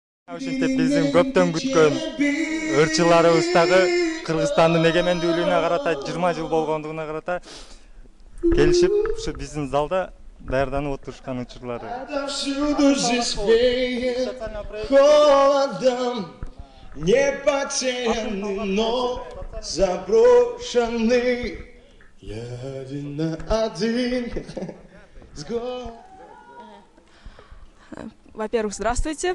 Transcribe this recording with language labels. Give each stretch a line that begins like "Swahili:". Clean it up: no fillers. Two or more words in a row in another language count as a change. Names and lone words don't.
Kyrgyz: Ушинтип биздин көптөн күткөн ырчыларыбыз дагы Кыргызстандын эгемендүүлүгүнө карата 20 жыл болгондугуна карата келишип ушу биздин залда даярданып отурушкан учурлары.
Russian: Не потерянный, но заброшенный. Я один на один. Во-первых, здравствуйте.